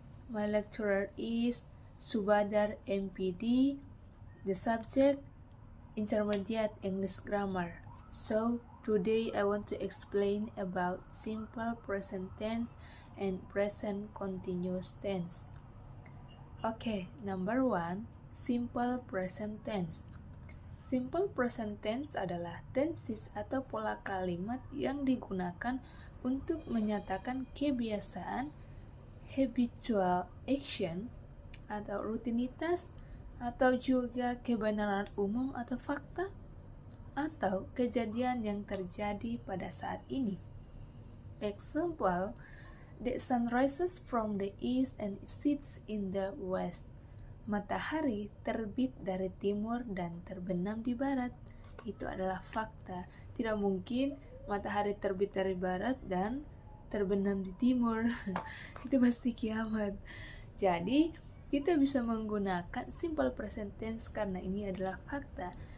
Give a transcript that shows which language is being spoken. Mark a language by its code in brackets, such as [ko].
[en] My lecturer is Subadar MPD. The subject Intermediate English Grammar. So today I want to explain about simple present tense and present continuous tense. Okay, number 1, simple present tense. [id] Simple present tense adalah tenses atau pola kalimat yang digunakan untuk menyatakan kebiasaan, [en] habitual action, [id] atau rutinitas, atau juga kebenaran umum atau fakta, atau kejadian yang terjadi pada saat ini. [en] Example, the sun rises from the east and sets in the west. [id] Matahari terbit dari timur dan terbenam di barat. Itu adalah fakta. Tidak mungkin matahari terbit dari barat dan terbenam di timur. Itu pasti kiamat. Jadi, kita bisa menggunakan simple present tense karena ini adalah fakta.